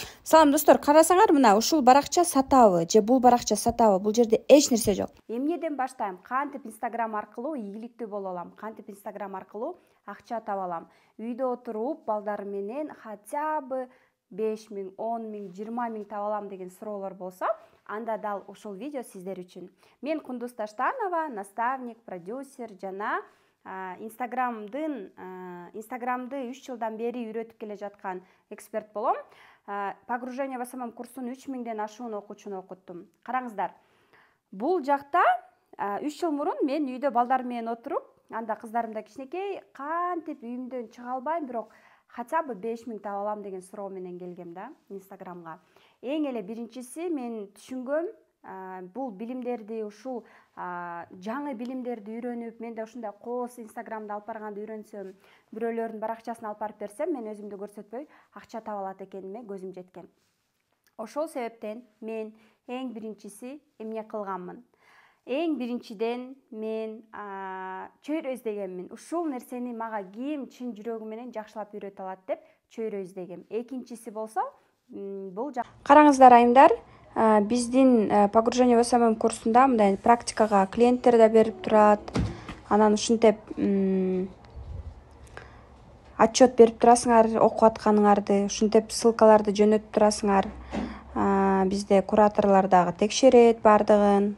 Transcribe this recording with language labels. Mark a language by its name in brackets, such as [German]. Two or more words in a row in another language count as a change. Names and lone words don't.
[Kyrgyz] Салам достор, карасаңар мына ушул баракча сатабы же бул баракча сатабы, бул жерде эч нерсе жок. Эмнеден баштайм? Кантип Instagram аркылуу ийгиликтүү боло алам, кантип Instagram аркылуу акча таба алам. Үйдө отуруп балдар менен [Russian] хотя бы [Kyrgyz] 5 миң, 10 миң, 20 миң таба алам деген суроолор болсо, анда дал ушул видео сиздер үчүн. Мен Кундуз Таштанова, наставник, продюсер жана Instagram'ды 3 жылдан бери үйрөтүп келе жаткан эксперт болом. [Russian] Погружение в СММ курсун [Kyrgyz] 3 миңден ашуун окуучуну окуттум. Караңыздар. Бул жакта 3 жыл мурун мен үйдө балдар менен отуруп, анда кыздарым да кичинекей, кантип үйүмдөн чыга албайм, бирок [Russian] хотя бы [Kyrgyz] 5 миң таба алам деген суроо менен келгем да Инстаграмга. Эң эле биринчиси мен түшүнгөм, бул билимдерди, ушул жаңы билимдерди үйрөнүп, мен да ушундай кооз Инстаграмды алып барганды үйрөнсөм, бирөөлөрдүн баракчасын алып барып берсем, мен өзүмдү көрсөтпөй акча таба алат экениме көзүм жеткен. Ошол себептен мен эң биринчиси эмне кылганмын? Эң биринчиден мен чөйрө издегенмин. Ушул нерсени мага ким чын жүрөгү менен жакшылап үйрөтө алат деп чөйрө издегем. Экинчиси болсо бул караңыздар айымдар, биздин [Russian] погружение в СММ курсунда [Kyrgyz] мындай практикага клиенттер да берип турат. Анан ушинтип отчет берип турасыңар окуп атканыңарды, ушинтип ссылкаларды жөнөтүп турасыңар. Бизде кураторлор дагы текшерет бардыгын.